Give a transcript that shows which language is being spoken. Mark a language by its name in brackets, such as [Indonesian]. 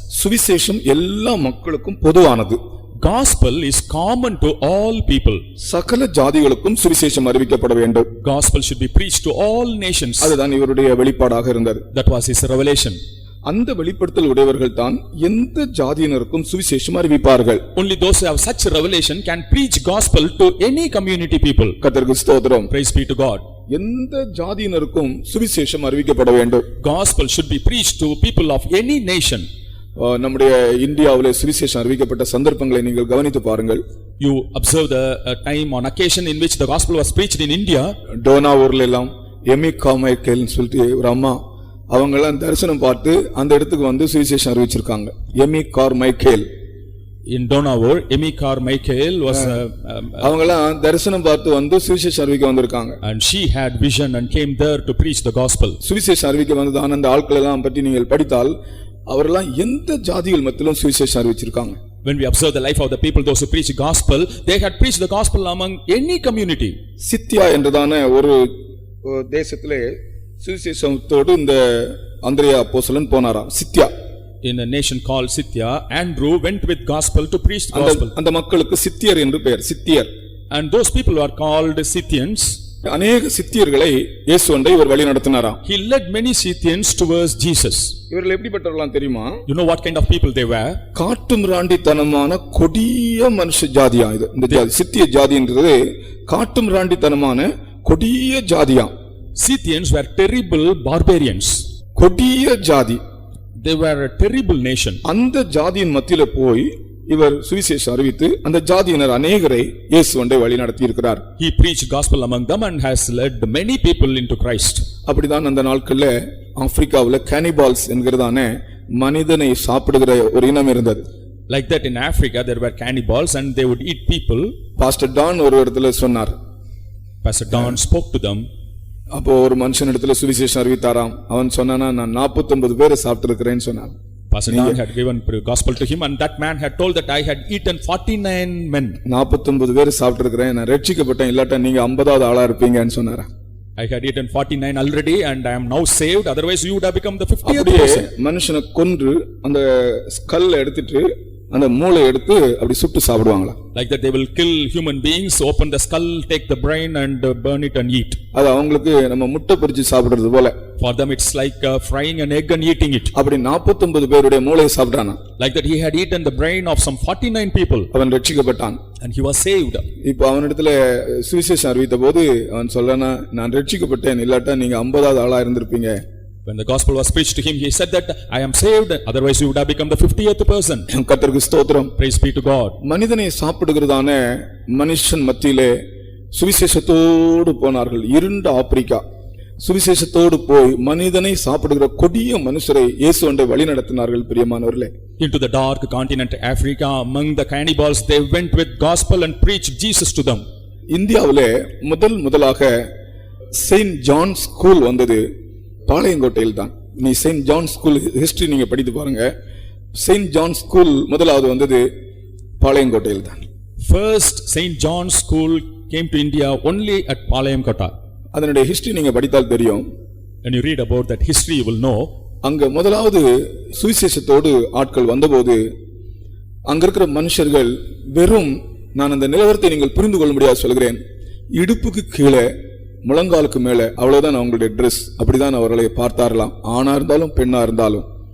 [Tamil] சுவிசேஷம் எல்லா மக்களுக்கும் பொதுவானது. [English] gospel is common to all people. [Tamil] சகல ஜாதிகளுக்கும் சுவிசேஷம் அறிவிக்கப்பட வேண்டும். [English] Gospel should be preached to all nations. [Tamil] அதுதான் இவருடைய வெளிப்பாடாக இருந்தது. [English] That was his revelation. [Tamil] அந்த வெளிப்படுத்தல் உடையவர்கள் தான் எந்த ஜாதியினருக்கும் சுவிசேஷம் அறிவிப்பார்கள். [English] Only those who have such a revelation can preach gospel to any community people. [Tamil] கர்த்தருக்கு ஸ்தோத்திரம். [English] Praise be to God. [Tamil] எந்த ஜாதியினருக்கும் சுவிசேஷம் அறிவிக்கப்பட வேண்டும். [English] Gospel should be preached to people of any nation. [Tamil] நம்முடைய இந்தியாவிலே சுவிசேஷம் அறிவிக்கப்பட்ட சந்தர்ப்பங்களை நீங்கள் கவனித்து பாருங்கள். [English] You observe the time on occasion in which the gospel was preached in India. [Tamil] Donna ஊர்ல எல்லாம் எமி காமைக்கேல் சொல்லிட்டு ஒரு அம்மா, அவங்க எல்லாம் தரிசனம் பார்த்து அந்த இடத்துக்கு வந்து சுவிசேஷம் அறிவிச்சிருக்காங்க. Amy Carmichael [English] in Donavur, Emmy Carmichael was [Tamil] அவங்க எல்லாம் தரிசனம் பார்த்து வந்து சுவிசேஷம் அறிவிக்க வந்திருக்காங்க. [English] and she had vision and came there to preach the gospel. [Tamil] சுவிசேஷம் அறிவிக்க வந்ததான அந்த ஆட்கள் எல்லாம் பற்றி நீங்கள் படித்தால் அவரெல்லாம் எந்த ஜாதிகள் மத்தியிலும் சுவிசேஷம் அறிவிச்சிருக்காங்க. [English] When we observe the life of the people, those who preach the gospel, they had preached the gospel among any community. [Tamil] சித்தியா என்றதான ஒரு தேசத்திலே சுவிசேஷத்தோடு இந்த அந்திரேயா அப்போஸ்தலன் போனாராம். சித்தியா [English] in a nation called Scythia, Andrew went with gospel to preach the gospel. [Tamil] அந்த மக்களுக்கு சித்தியர் என்று பெயர். சித்தியர். [English] And those people are called Scythians. [Tamil] அநேக சித்தியர்களை இயேசுவை இவர் வழி நடத்தினாராம். [English] He led many Scythians towards Jesus. [Tamil] இவர்கள் எப்படிப்பட்டவர்களாம் தெரியுமா? [English] You know what kind of people they were? [Tamil] காட்டுமிராண்டித்தனமான கொடிய மனுஷ ஜாதியா இது. இந்த ஜாதி சித்திய ஜாதின்றது காட்டுமிராண்டித்தனமான கொடிய ஜாதியா. [English] Scythians were terrible barbarians. [Tamil] கொடிய ஜாதி. [English] They were a terrible nation. [Tamil] அந்த ஜாதியின் மத்தியில போய் இவர் சுவிசேஷம் அறிவித்து அந்த ஜாதியினர் அநேகரை இயேசுவை வழி நடத்தி இருக்கிறார். [English] He preached gospel among them and has led many people into Christ. [Tamil] அப்படிதான் அந்த நாட்கள்ல ஆப்பிரிக்காவுல கேனிபால்ஸ் என்கிறதான மனிதனை சாப்பிடுகிற ஒரு இனம் இருந்தது. [English] Like that in Africa there were cannibals and they would eat people. [Tamil] Pastor Don ஒரு இடத்துல சொன்னார். [English] Pastor Don spoke to them. [Tamil] அப்போ ஒரு மனுஷன் இடத்துல சுவிசேஷம் அறிவித்தாராம். அவன் சொன்னானா, நான் 49 பேரை சாப்பிட்டு இருக்கிறேன்னு சொன்னான். [English] Pastor Don had given gospel to him and that man had told that I had eaten 49 men. [Tamil] 49 பேரை சாப்பிட்டு இருக்கிறேன், நான் ரட்சிக்கப்பட்டேன், இல்லாட்டா நீங்க 50வது ஆளா இருப்பீங்கன்னு சொன்னாரா. [English] I had eaten 49 already and I am now saved, otherwise you would have become the 50th person. [Tamil] மனுஷனை கொன்று அந்த ஸ்கல்ல எடுத்துட்டு அந்த மூளை எடுத்து அப்படி சுட்டு சாப்பிடுவாங்களா. [English] Like that they will kill human beings, open the skull, take the brain and burn it and eat. [Tamil] அது அவங்களுக்கு நம்ம முட்டை பொரிச்சு சாப்பிடுறது போல. [English] For them it's like frying an egg and eating it. [Tamil] அப்படி 49 பேருடைய மூளையை சாப்பிட்டானா. [English] Like that he had eaten the brain of some 49 people. [Tamil] அவன் ரட்சிக்கப்பட்டான். [English] And he was saved. [Tamil] இப்போ அவனிடத்துல சுவிசேஷம் அறிவித்த போது அவன் சொல்லனா, நான் ரட்சிக்கப்பட்டேன், இல்லாட்டா நீங்க 50வது ஆளா இருந்திருப்பீங்க. [English] When the gospel was preached to him, he said that I am saved, otherwise you would have become the 50th person. [Tamil] கர்த்தருக்கு ஸ்தோத்திரம். [English] Praise be to God. [Tamil] மனிதனை சாப்பிடுகிறதான மனுஷன் மத்தியிலே சுவிசேஷத்தோடு போனார்கள். இருண்ட ஆப்பிரிக்கா சுவிசேஷத்தோடு போய் மனிதனை சாப்பிடுகிற கொடிய மனுஷரை இயேசுவை வழி நடத்தினார்கள். பிரியமானவர்களே, [English] into the dark continent Africa, among the cannibals, they went with gospel and preached Jesus to them. [Tamil] இந்தியாவிலே முதலாக செயின்ட் ஜான் ஸ்கூல் வந்தது பாளையங்கோட்டையில் தான். நீ செயின்ட் ஜான் ஸ்கூல் ஹிஸ்டரி நீங்க படித்து பாருங்க. செயின்ட் ஜான் ஸ்கூல் முதலாவது வந்தது பாளையங்கோட்டையில் தான். [English] First Saint John School came to India only at Palayamkota. [Tamil] அதனுடைய ஹிஸ்டரி நீங்க படித்தால் தெரியும். [English] When you read about that history you will know. [Tamil] அங்க முதலாவது சுவிசேஷத்தோடு ஆட்கள் வந்தபோது அங்க இருக்கிற மனுஷர்கள் வெறும், நான் அந்த நிலவரத்தை நீங்கள் புரிந்து கொள்ள முடியாது சொல்கிறேன், இடுப்புக்கு கீழே முழங்காலுக்கு மேல அவ்வளவுதான் அவங்களுடைய ட்ரெஸ். அப்படிதான் அவர்களை பார்த்தாரலாம், ஆணா இருந்தாலும் பெண்ணா இருந்தாலும்.